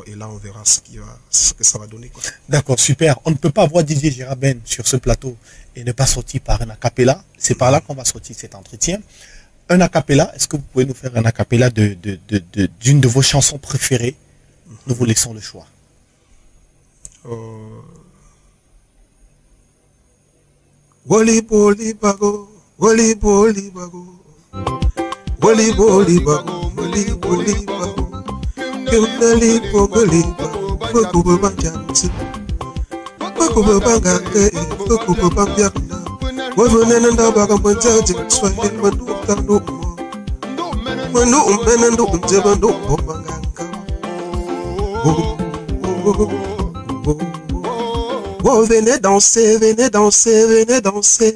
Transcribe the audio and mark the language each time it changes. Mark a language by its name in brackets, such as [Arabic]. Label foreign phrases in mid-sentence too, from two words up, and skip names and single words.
[French] Et là, on verra ce que ça va donner. D'accord, super. On ne peut pas avoir Didier Jaraben sur ce plateau et ne pas sortir par un acapella. C'est par là qu'on va sortir cet entretien. Un acapella, est-ce que vous pouvez nous faire un acapella d'une de vos chansons préférées? Nous vous laissons le choix. Woli boli bago, woli boli bago, woli boli bago, woli boli bago, keunali bogoli bago, bago banjansi, bago bangange, bago bangyakna, Oh, venez danser, venez danser, venez danser.